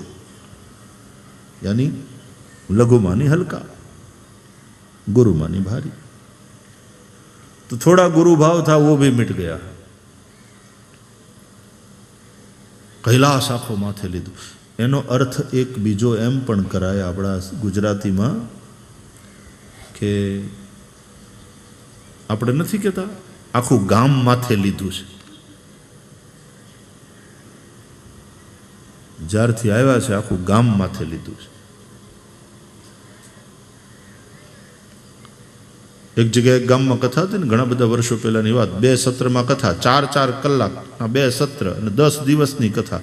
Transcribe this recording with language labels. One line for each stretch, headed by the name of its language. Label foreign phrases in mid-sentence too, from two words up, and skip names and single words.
Hindi: यानी लघु मानी हल्का, गुरु मानी भारी। तो थोड़ा गुरु भाव था, वो भी मिट गया।
Gujarati: કૈલાશ આખો માથે લીધો, એનો અર્થ એક બીજો એમ પણ કરાય આપણા ગુજરાતીમાં કે આપણે નથી કહેતા આખું ગામ માથે લીધું છે। જ્યારથી આવ્યા છે આખું ગામ માથે લીધું છે। એક જગ્યાએ ગામમાં કથા હતી ને, ઘણા બધા વર્ષો પહેલાની વાત, 2 સત્રમાં કથા, 4-4 કલાકના 2 સત્ર અને 10 દિવસની કથા।